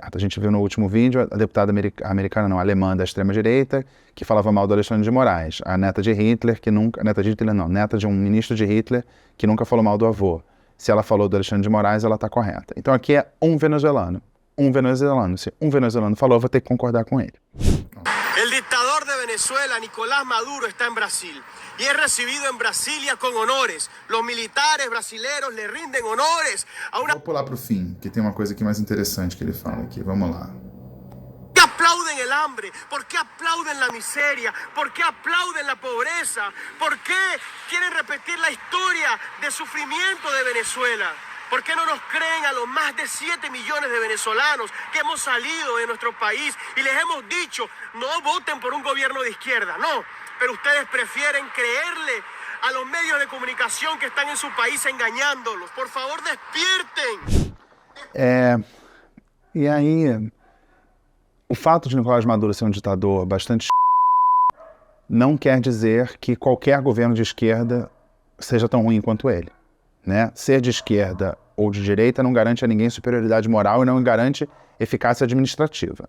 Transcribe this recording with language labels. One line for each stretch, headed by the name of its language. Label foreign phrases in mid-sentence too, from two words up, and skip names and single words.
Portuguese: A gente viu no último vídeo a deputada alemã da extrema-direita, que falava mal do Alexandre de Moraes. A neta de Hitler, neta de um ministro de Hitler, que nunca falou mal do avô. Se ela falou do Alexandre de Moraes, ela está correta. Então aqui é um venezuelano. Se um venezuelano falou, eu vou ter que concordar com ele.
Spanish: El dictador de Venezuela, Nicolás Maduro, está en Brasil y es recibido en Brasilia con honores. Los militares brasileños le rinden honores a una...
Portuguese: Vou pular para o fim, que tem uma coisa aqui mais interessante que ele fala aqui. Vamos lá.
Spanish: ¿Por qué aplauden el hambre? ¿Por qué aplauden la miseria? ¿Por qué aplauden la pobreza? ¿Por qué quieren repetir la historia de sufrimiento de Venezuela? ¿Por qué no nos creen a los más de 7 millones de venezolanos que hemos salido de nuestro país y les hemos dicho, no voten por un gobierno de izquierda? No, pero ustedes prefieren creerle a los medios de comunicación que están en su país engañándolos. Por favor, despierten.
Portuguese: E aí, o fato de Nicolás Maduro ser um ditador bastante não quer dizer que qualquer governo de esquerda seja tão ruim quanto ele, né? Ser de esquerda ou de direita não garante a ninguém superioridade moral e não garante eficácia administrativa.